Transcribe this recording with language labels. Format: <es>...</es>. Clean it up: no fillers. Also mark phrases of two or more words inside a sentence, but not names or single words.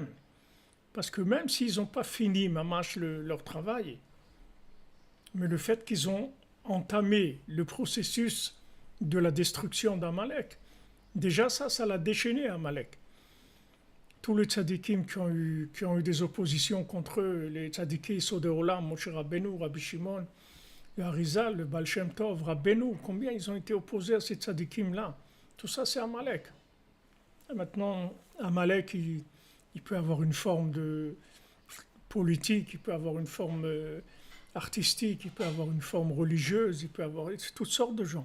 <fr>Parce que même s'ils n'ont pas fini, mamache, leur travail, mais le fait qu'ils ont entamé le processus de la destruction d'Amalek, déjà ça l'a déchaîné Amalek. Tous les tzadikim qui ont eu des oppositions contre eux, les tzadikim</fr> <he>יסודי עולם,</he> <fr>Moshe Rabbeinu, Rabbi Shimon, le Harizal, le Baal Shem Tov, Rabbeinu, combien ils ont été opposés à ces tzadikim-là? Tout ça, c'est Amalek. Et maintenant, Amalek, il peut avoir une forme de politique, il peut avoir une forme artistique, il peut avoir une forme religieuse, il peut avoir toutes sortes de gens.</fr>